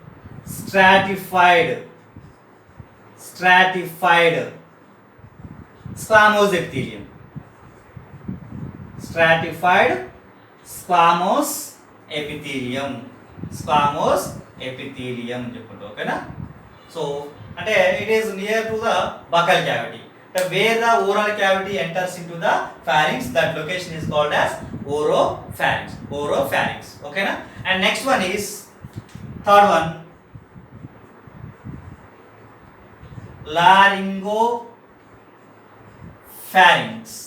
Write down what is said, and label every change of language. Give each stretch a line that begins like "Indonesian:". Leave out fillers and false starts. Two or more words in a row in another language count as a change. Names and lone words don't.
English: stratified squamous epithelium. Stratified squamous epithelium. Squamous epithelium
Telugu: చెప్పుకుంటాం ఓకేనా.
English: సో అంటే it is near to the buccal cavity. Where the oral cavity enters into the pharynx, that location is called as oropharynx. Oropharynx. Okay na? And next one is third one, laryngopharynx.